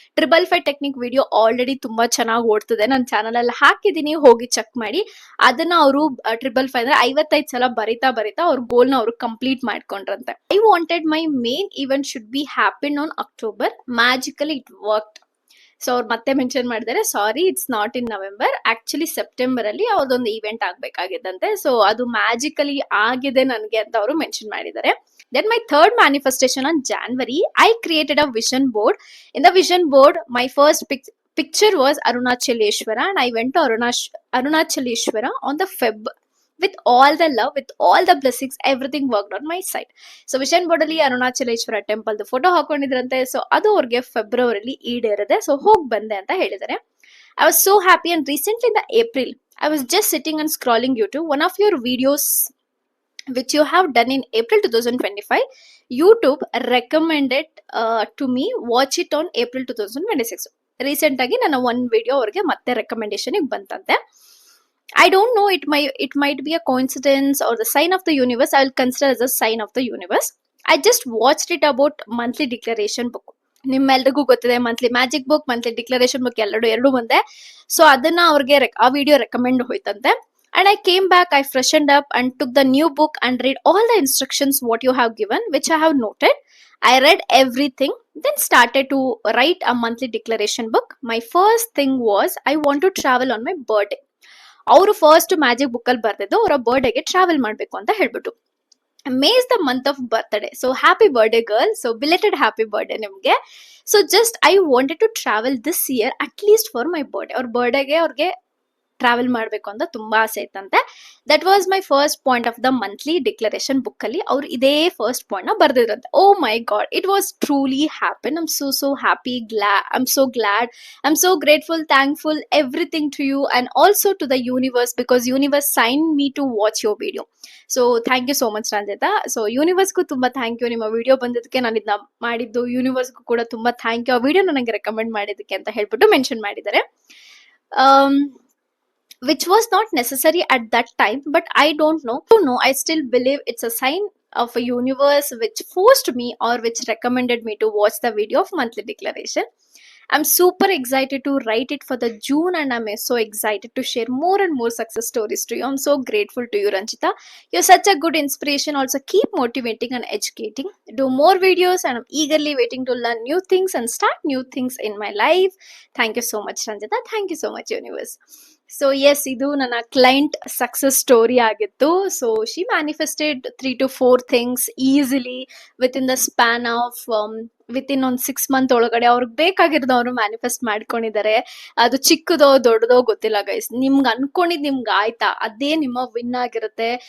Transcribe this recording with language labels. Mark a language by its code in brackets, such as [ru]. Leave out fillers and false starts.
[kn] 555 technique video already ತುಂಬಾ ಚೆನ್ನಾಗಿ ಓಡ್ತಿದೆ, ನನ್ನ ಚಾನಲ್ ಅಲ್ಲಿ ಹಾಕಿದೀನಿ, ಹೋಗಿ ಚೆಕ್ ಮಾಡಿ. ಅದನ್ನ ಅವರು 555 ಅಂದ್ರೆ 55 ಸಲ ಬರಿತಾ ಅವ್ರ ಗೋಲ್ ನ ಅವರು complete ಮಾಡ್ಕೊಂಡ್ರಂತೆ. [en] I wanted my main event should be happen on October. Magically it worked. [kn] So ಅವ್ರು ಮತ್ತೆ ಮೆನ್ಷನ್ ಮಾಡಿದ್ದಾರೆ, [en] sorry it's not in November, [kn] actually September ಅಲ್ಲಿ ಅವ್ರದೊಂದು ಇವೆಂಟ್ ಆಗ್ಬೇಕಾಗಿದ್ದಂತೆ. ಸೊ ಅದು ಮ್ಯಾಜಿಕಲಿ ಆಗಿದೆ ನನ್ಗೆ ಅಂತ ಅವರು ಮೆನ್ಷನ್ ಮಾಡಿದ್ದಾರೆ. [en] Then my third manifestation on January, I created a vision board. In the vision board, my first picture was Arunachaleshwara and I went to Arunachaleshwara on the Feb. With all the love, with all the blessings, everything worked on my side. [kn] So vision board ಅಲ್ಲಿ Arunachaleshwara temple photo ಹಾಕೊಂಡಿದ್ರಂತೆ. So ಅದು ಅವ್ರಿಗೆ ಫೆಬ್ರವರಿಲಿ ಈಡೇರಿದೆ. So ಹೋಗಿ ಬಂದೆ ಅಂತ ಹೇಳಿದ್ದಾರೆ. [en] I was so happy and recently in the April, I was just sitting and scrolling YouTube. One of your videos which you have done in April 2025, YouTube recommended to me watch it on April 2026. [kn] Recent ಆಗಿ ನನ್ನ ಒಂದು video ಅವ್ರಿಗೆ ಮತ್ತೆ recommendation ಬಂತಂತೆ. [en] I don't know, it might be a coincidence or the sign of the universe. I will consider as a sign of the universe. I just watched it about monthly declaration book. [kn] ನಿಮ್ಮೆಲ್ರಿಗೂ ಗೊತ್ತಿದೆ monthly magic book, monthly declaration book ಎರಡು ಒಂದೇ. So ಅದನ್ನ ಅವ್ರಿಗೆ ಆ video recommend ಹೋಯ್ತಂತೆ. [en] And I came back, I freshened up and took the new book and read all the instructions what you have given, which I have noted. I read everything, then started to write a monthly declaration book. My first thing was I want to travel on my birthday. [kn] ಅವರು first magic book ಅಲ್ಲಿ ಬರ್ತಿದ್ದು ಅವರ ಬರ್ಡೇಗೆ travel ಮಾಡ್ಬೇಕು ಅಂತ ಹೇಳ್ಬಿಟ್ಟು. [en] May is the month of birthday, so happy birthday girl. So belated happy birthday ನಿಮ್ಗೆ. So just I wanted to travel this year at least for my birthday. [kn] ಅವ್ರ ಬರ್ಡೇಗೆ ಅವ್ರಿಗೆ travel ಮಾಡ್ಬೇಕು ಅಂತ ತುಂಬಾ ಆಸೆ ಇತ್ತಂತೆ. [en] that was my first point of the monthly declaration book [kn] ಅಲ್ಲಿ ಅವ್ರು ಇದೇ ಫಸ್ಟ್ ಪಾಯಿಂಟ್ ನ ಬರ್ದಿದ್ರಂತೆ. [en] Oh my God, it was truly happen. I'm so happy, I'm so glad, I'm so grateful, thankful, everything to you and also to the universe, because universe signed me to watch your video. So thank you so much Ranjitha. [kn] So ಯೂನಿವರ್ಸ್ಗೂ ತುಂಬಾ thank you, ನಿಮ್ಮ video ಬಂದಿದ್ದಕ್ಕೆ, ನಾನು ಇದನ್ನ ಮಾಡಿದ್ದು. ಯೂನಿವರ್ಸ್ಗೂ ಕೂಡ ತುಂಬಾ thank you, ಆ video ನನಗೆ ರೆಕಮೆಂಡ್ ಮಾಡಿದ್ದಕ್ಕೆ ಅಂತ ಹೇಳ್ಬಿಟ್ಟು ಮೆನ್ಷನ್ ಮಾಡಿದ್ದಾರೆ. [en] Which was not necessary at that time, but I don't know. I still believe it's a sign of a universe which forced me or which recommended me to watch the video of monthly declaration. I'm super excited to write it for the June, and I'm so excited to share more and more success stories to you. I'm so grateful to you, Ranjita. You're such a good inspiration. Also, keep motivating and educating. Do more videos, and I'm eagerly waiting to learn new things and start new things in my life. Thank you so much, Ranjita. Thank you so much, Universe. [kn] So S, ಇದು ನನ್ನ client success story ಆಗಿತ್ತು. [en] so she manifested 3 to 4 things easily with in the span of with in [kn] ಒಂದು 6 month ಒಳಗಡೆ ಅವ್ರಿಗೆ ಬೇಕಾಗಿರೋದು ಅವರು manifest ಮಾಡ್ಕೊಂಡಿದ್ದಾರೆ. ಅದು ಚಿಕ್ಕದೋ ದೊಡ್ಡದೋ ಗೊತ್ತಿಲ್ಲ ಗೈಸ್. ನಿಮ್ಗೆ ಅನ್ಕೊಂಡಿದ್ ನಿಮ್ಗೆ ಆಯ್ತಾ, ಅದೇ ನಿಮ್ಮ ವಿನ್ ಆಗಿರುತ್ತೆ.